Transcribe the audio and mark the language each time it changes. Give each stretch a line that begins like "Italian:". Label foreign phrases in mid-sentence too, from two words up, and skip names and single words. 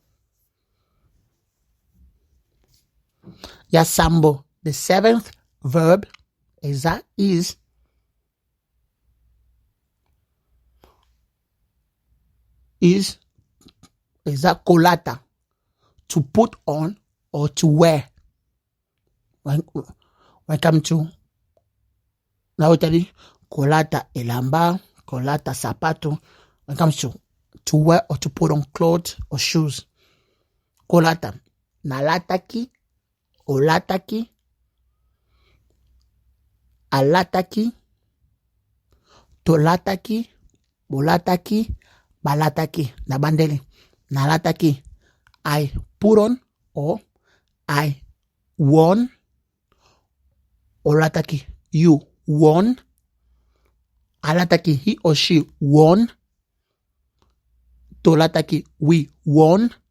English: Yasambo, the seventh verb is kolata, to put on or to wear. When come to now,
Lingala: kolata elamba, kolata sapato.
English: When it comes to wear or to put on clothes or shoes.
Lingala: Kolata, nalataki, olataki, alataki, tolataki, bolataki, balataki.
English: Nabandeli. Nalataki, I put on or I worn. Olataki, you worn. Alataki, he or she worn. Tolataki, we worn.